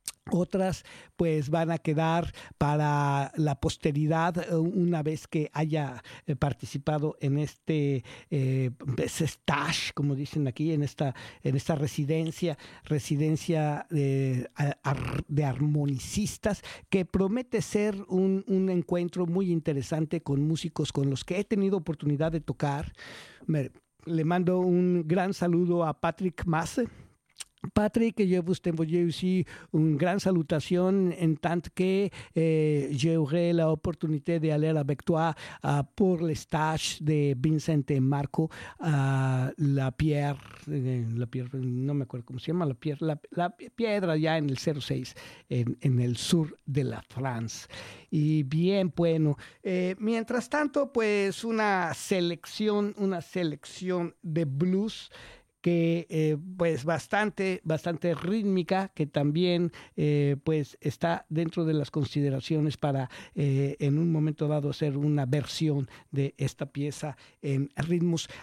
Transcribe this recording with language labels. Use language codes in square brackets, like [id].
[es] otras pues van a quedar para la posteridad una vez que haya participado en este stage, como dicen aquí, en esta residencia de armonicistas, que promete ser un encuentro muy interesante con músicos con los que he tenido oportunidad de tocar. Le mando un gran saludo a Patrick Masse. [fr] Patrick, je vous envoie aussi une grande salutation en tant que j'aurai l'opportunité d'aller avec toi pour le stage de Vincent et Marco à la pierre, [es] no me acuerdo cómo se llama, la piedra ya en el 06, en el sur de la France. Y bien, bueno, mientras tanto, pues una selección de blues que pues bastante rítmica, que también pues está dentro de las consideraciones para en un momento dado hacer una versión de esta pieza en ritmos.